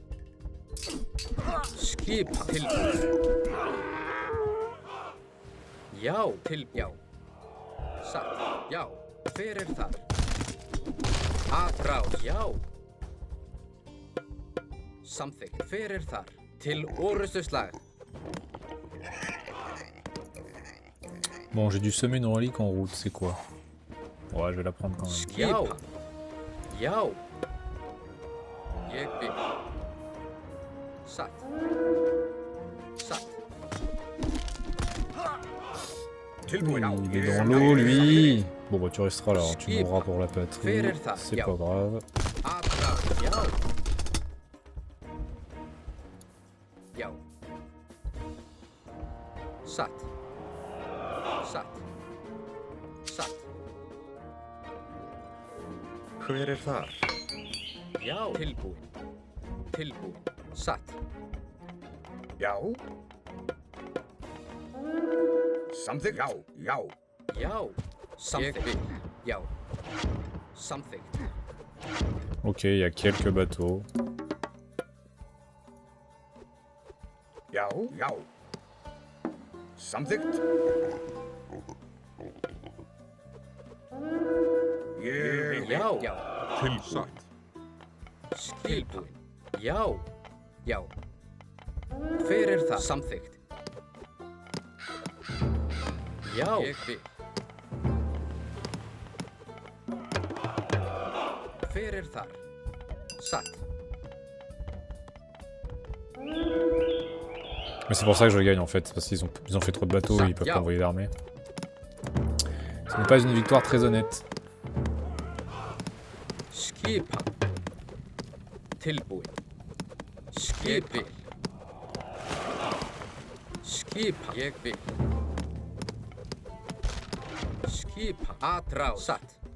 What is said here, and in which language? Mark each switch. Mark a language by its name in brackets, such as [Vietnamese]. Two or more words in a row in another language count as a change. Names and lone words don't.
[Icelandic] Skipa. Tilbúin. Já. Já. Satt. Já. Hver þar? Atrás. Já. Samþykkt. Hver þar? Til orustuslag. [French] Bon, j'ai dû semer une relique en route, c'est quoi? Ouais, je vais la prendre quand même. [Icelandic] Skipa. Já. Ég vil. Satt. Satt. Tilbúin. [French] Il est dans l'eau, lui. Bon, bah, tu resteras là, hein. Tu mourras pour la patrie. C'est pas grave. [Icelandic] Atrás. Já. Já. Satt. Satt. Satt. Hver þar? Já. Tilbúin. Tilbúin. Satt. Já. Samþykkt. Já, já. Já. Samþykkt. Já. Samþykkt. [French] Ok, il y a quelques bateaux. [Icelandic] Já, já. Samþykkt. Ég vil. Já. Já. Tilsatt. Skilbúin. Já. Já. Hver það? Samþykkt. Já. Ég vil. Hver þar? Satt. [French] Mais c'est pour ça que je gagne en fait, parce qu'ils ont fait trop de bateaux et ils peuvent pas envoyer l'armée. Ce n'est pas une victoire très honnête. [Icelandic] Skipa. Tilbúin. Skipi. Skipa. Ég vil. Skipa. Atrás. Satt.